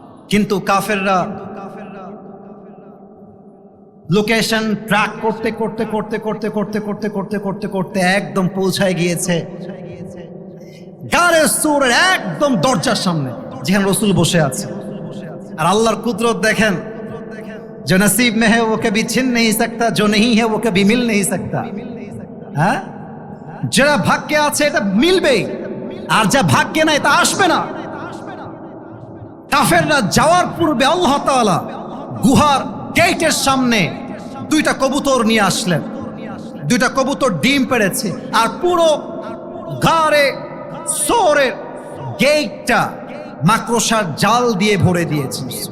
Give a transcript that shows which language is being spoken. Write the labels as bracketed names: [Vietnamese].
[Bangla] কিন্তু কাফেররা location track করতে করতে করতে করতে করতে করতে করতে করতে করতে একদম পৌঁছায় গিয়েছে গারে সূরের একদম দরজার সামনে, যেখানে রাসূল বসে আছে। আর আল্লাহর কুদরত দেখেন, [Hindi] जो नसीब में है वो कभी छिन नहीं सकता, जो नहीं है वो कभी मिल नहीं सकता। [Bangla] হ্যাঁ, যারা ভাগ্যে আছে এটা মিলবেই, আর যা ভাগ্যে নাই তা আসবে না। কাফেররা যাওয়ার পূর্বে আল্লাহ তাআলা গুহার গেটের সামনে দুইটা কবুতর নিয়ে আসলেন, দুইটা কবুতর ডিম পেড়েছে, আর পুরো গারে সূরের গেটটা মাকড়সার জাল দিয়ে ভরে দিয়েছে।